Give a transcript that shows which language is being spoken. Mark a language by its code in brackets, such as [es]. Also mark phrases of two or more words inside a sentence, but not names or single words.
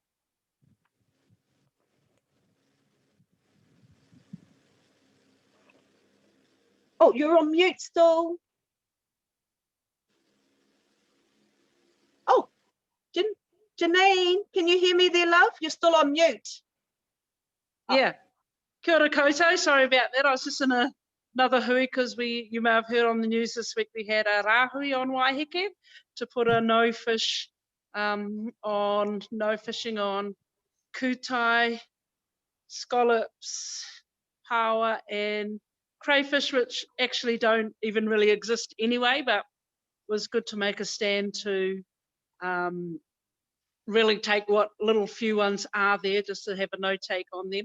[en] Oh, you're on mute still. Oh, Janine, can you hear me there, love? You're still on mute. Yeah. [mi] Kia ora koutou. [en] Sorry about that. I was just in another hui because you may have heard on the news this week we had a rāhui on Waiheke to put a no fishing on kutai, scallops, paua and crayfish, which actually don't even really exist anyway, but was good to make a stand to really take what little few ones are there, just to have a no take on them.